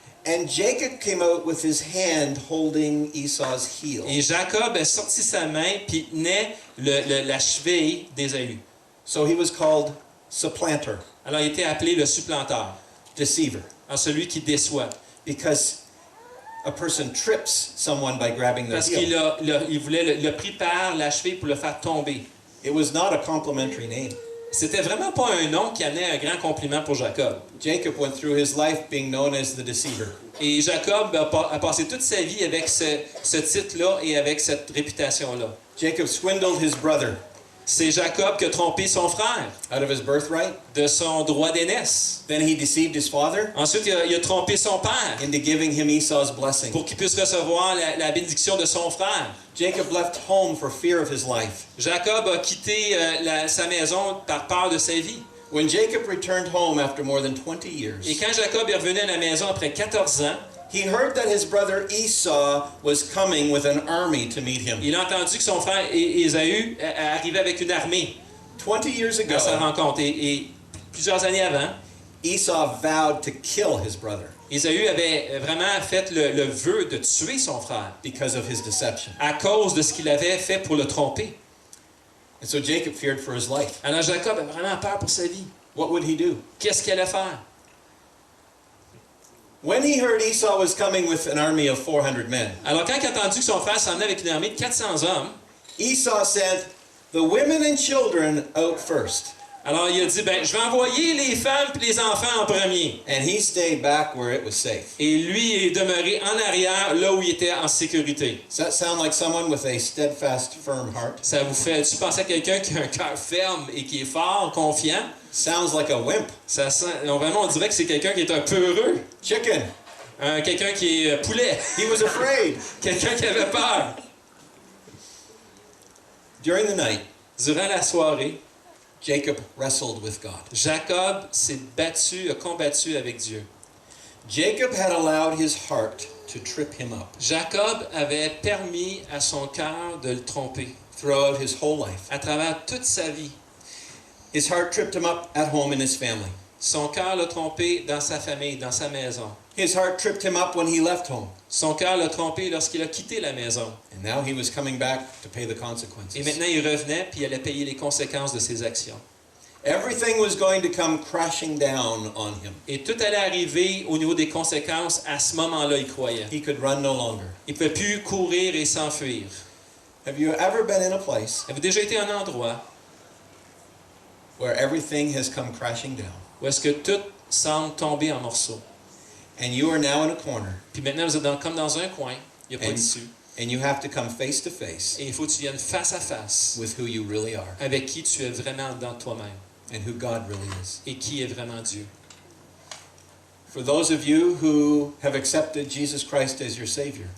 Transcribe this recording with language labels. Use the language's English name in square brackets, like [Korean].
[English] And Jacob came out with his hand holding Esau's heel. [French] Et Jacob a sorti sa main puis tenait la cheville d'Ésaü. [English] So he was called supplanter, [French] Alors il était appelé le supplanteur. [English] deceiver, [French] Alors celui qui déçoit. [English] because a person trips someone by grabbing their [French] Parce [English] heel. [French] qu'il voulait le pris par la cheville pour le faire tomber. [English] It was not a complimentary name. [French] C'était vraiment pas un nom qui amenait un grand compliment pour Jacob. [English] Jacob went through his life being known as the deceiver. [French] Et Jacob a passé toute sa vie avec ce titre-là et avec cette réputation-là. [English] Jacob swindled his brother [French] C'est Jacob qui a trompé son frère [English] out of his birthright. [French] de son droit d'aînesse. [English] Then he deceived his father [French] Ensuite, il a trompé son père [English] into giving him Esau's blessing. [French] pour qu'il puisse recevoir la bénédiction de son frère. [English] Jacob left home for fear of his life. [French] Jacob a quitté sa maison par peur de sa vie. [English] When Jacob returned home after more than 20 years, [French] Et quand Jacob est revenu à la maison après 14 ans, [English] he heard that his brother Esau was coming with an army to meet him. [French] il a entendu que son frère Ésaü arrivait avec une armée [English] 20 years [French] à sa [English] ago, [French] rencontre. Et plusieurs années avant, [English] Esau vowed to kill his brother [French] Ésaü avait vraiment fait le vœu de tuer son frère [English] because of his deception. [French] à cause de ce qu'il avait fait pour le tromper. [English] And so Jacob feared for his life. [French] Alors Jacob avait vraiment peur pour sa vie. [English] What would he do? [French] Qu'est-ce qu'il allait faire? [English] When he heard Esau was coming with an army of 400 men, [French] Alors quand il a entendu que son frère s'en venait avec une armée de 400 hommes, [English] Esau sent the women and children out first, [French] alors il a dit, je vais envoyer les femmes et les enfants en premier. [English] and he stayed back where it was safe. [French] Et lui est demeuré en arrière, là où il était en sécurité. [English] Does that sound like someone with a steadfast, firm heart? [French] Ça vous fait, tu penses à quelqu'un qui a un cœur ferme et qui est fort, confiant? [English] Sounds like a wimp. [French] Ça sent, vraiment, on dirait que c'est quelqu'un qui est un peu heureux. [English] Chicken. [French] Quelqu'un qui est poulet. [English] He was afraid. [French] Quelqu'un qui avait peur. [English] During the night, [French] Durant la soirée, [English] Jacob wrestled with God. [French] Jacob a combattu avec Dieu. [English] Jacob had allowed his heart to trip him up [French] Jacob avait permis à son cœur de le tromper [English] throughout his whole life. [French] à travers toute sa vie. [English] His heart tripped him up at home in his family. [French] Son cœur l'a trompé dans sa famille, dans sa maison. [English] His heart tripped him up when he left home. [French] Son cœur l'a trompé lorsqu'il a quitté la maison. [English] And now he was coming back to pay the [French] Et [English] consequences. [French] maintenant, il revenait puis il allait payer les conséquences de ses actions. [English] Everything was going to come crashing down on him. [French] Et tout allait arriver au niveau des conséquences. À ce moment-là, il croyait. [English] He could run no longer. [French] Il ne pouvait plus courir et s'enfuir. [English] Have you ever been in a place [French] Avez-vous déjà été à un endroit [English] where everything has come crashing down [French] où est-ce que tout semble tomber en morceaux? [English] and you are now in a corner [French] Puis maintenant, vous êtes comme dans un coin. Il n'y a pas d'issue. [English] and you have to come face to face [French] Et il faut que tu viennes face à face [English] with who you really are [French] avec qui tu es vraiment dans toi-même [English] and who God really is? [French] et qui est vraiment Dieu. [English] For those of you who have accepted Jesus Christ as your Savior,